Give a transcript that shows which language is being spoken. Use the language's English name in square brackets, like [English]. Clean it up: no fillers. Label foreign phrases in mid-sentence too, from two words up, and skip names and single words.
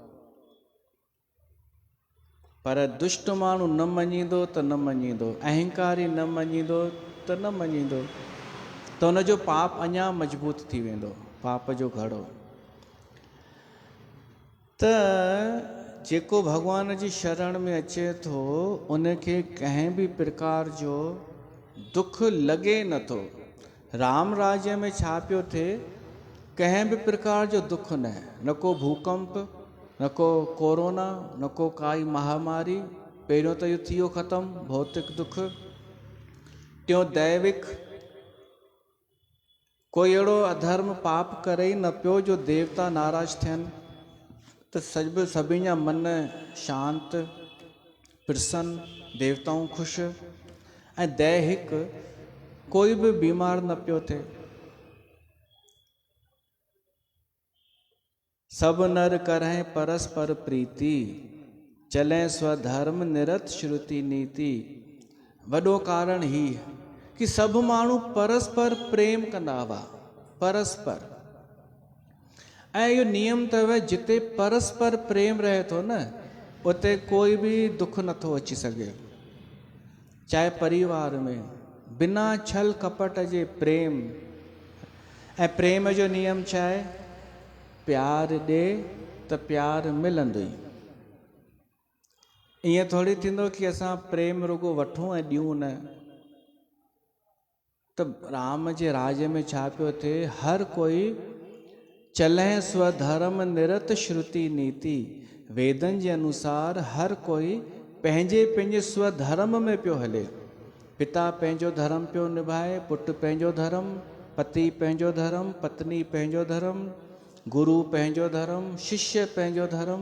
[Sindhi] पर दुष्ट माण्हू न मञींदो त न मञींदो, अहंकारी न मञींदो त न मञींदो, त हुनजो पाप अञा मज़बूत थी वेंदो, पाप जो घड़ो। त जेको भॻवान जी शरण में अचे थो उनखे कंहिं बि प्रकार जो दुख लॻे नथो। राम राज्य में छा पियो थिए? कंहिं बि प्रकार जो दुख न को भूकंप, न को कोरोना, न को काई महामारी। पहिरियों त इहो थी वियो ख़तमु भौतिक दुख। टियों दैविक, कोई अहिड़ो अधर्म पाप करे ई न पियो जो देवता नाराज़ थियनि, त सभिनी जा मन शांत प्रसन्न, देवताऊं ख़ुशि। ऐं दैहिक, कोई बि बीमार न पियो थिए। [Awadhi] सब नर करहिं परस्पर प्रीति, चलें स्वधर्म निरत श्रुति नीति। [Sindhi] वॾो कारण ही कि सभु माण्हू परस्पर प्रेम कंदा हुआ, परस्पर। ऐं इहो नियम अथव, जिते परस्पर प्रेम रहे थो न उते कोई बि दुख नथो अची सघे। चाहे परिवार में बिना छल कपट जे प्रेम। ऐं प्रेम जो नियम छा आहे? प्यार ॾे त प्यार मिलंदो ई। ईअं थोरी थींदो कि असां प्रेम रुगो वठूं ऐं ॾियूं न। त राम जे राज्य में छा पियो थिए? हर कोई [Awadhi] चलें स्वधर्म निरत श्रुति नीति। [Sindhi] वेदनि जे अनुसार हर कोई पंहिंजे पंहिंजे स्वधर्म में पियो हले। पिता पंहिंजो धर्म पियो निभाए, पुटु पंहिंजो धर्म, पति पंहिंजो धर्म, पत्नी पंहिंजो धर्म, गुरु पंहिंजो धर्म, शिष्य पंहिंजो धर्म।